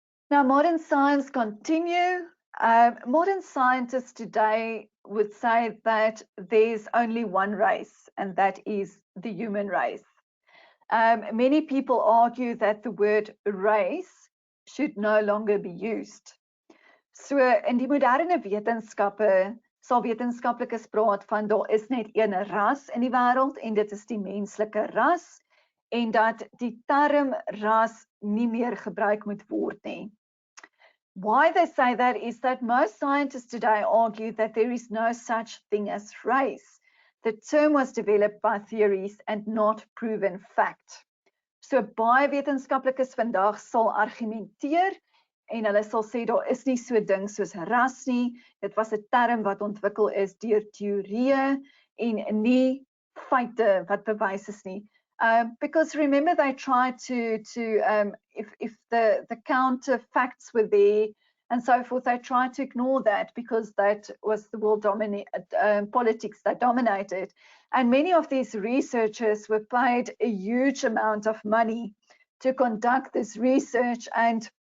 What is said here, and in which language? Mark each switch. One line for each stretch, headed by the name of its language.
English: Now, modern science continue. Modern scientists today would say that there's only one race, and that is the human race. Many people argue that the word race should no longer be used.
Afrikaans: So in die moderne wetenskappe sal wetenskaplikes praat van daar is net een ras in die wêreld en dit is die menslike ras, en dat die term ras nie meer gebruik moet word nie.
English: Why they say that is that most scientists today argue that there is no such thing as race. The term was developed by theories and not proven fact.
Afrikaans: So baie wetenskaplikes vandag sal argumenteer en hulle sal sê daar is nie so 'n ding soos ras nie. Dit was 'n term wat ontwikkel is deur teorieë en nie feite wat bewys is nie.
English: Because remember they tried to if the counter facts were there and so forth, they tried to ignore that because that was the world politics that dominated. And many of these researchers were paid a huge amount of money to conduct this research, and